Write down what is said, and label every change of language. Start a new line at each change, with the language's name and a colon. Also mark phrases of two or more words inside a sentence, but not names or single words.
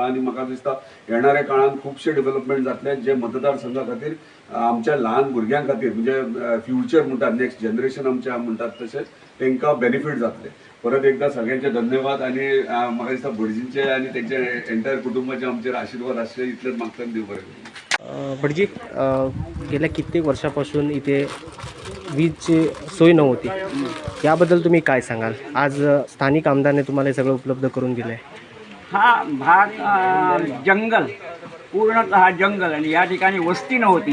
Konkani: आनी म्हाका दिसता येणाऱ्या काळान खुबशे डेव्हलपमेंट जातले जे मतदारसंघा खातीर आमच्या ल्हान भुरग्यां खातीर म्हणजे फ्युचर म्हणटात
English: next generation
Konkani: आमच्या म्हणटात तशें तांकां बेनिफीट जातले. परत एकदा सगळ्यांचे धन्यवाद आनी म्हाका दिसता भटजींचे आनी तेंचे एंटायर कुटुंबाचे आमचेर आशिर्वाद आसचे इतलेंच मागता. देव बरें करूं. भटजी,
Marathi: गेल्या कित्येक वर्षापासून इथे वीजची सोय नव्हती, याबद्दल तुम्ही काय सांगाल? आज स्थानिक आमदारने तुम्हाला हे सगळं उपलब्ध करून दिलं आहे. हा भाग जंगल, पूर्णतः जंगल, आणि या ठिकाणी वस्ती नव्हती.